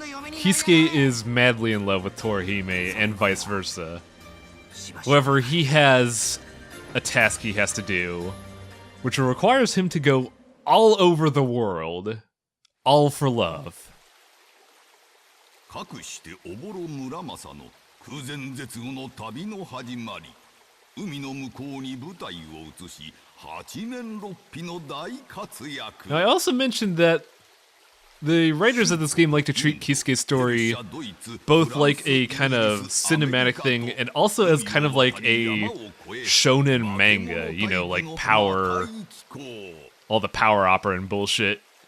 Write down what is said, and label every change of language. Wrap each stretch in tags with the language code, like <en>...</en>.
<en>Kisuke is madly in love with Torahime and vice versa. However, he has a task he has to do, which requires him to go all over the world, all for love.</en> <ja>かくしておぼろ村正の空前絶後の旅の始まり、海の向こうに舞台を移し、八面六臂の大活躍。</ja> <en>Now, I also mentioned that the writers of this game like to treat Kisuke's story both like a kind of cinematic thing and also as kind of like a shonen manga, you know, like power, all the power opera and bullshit.</en>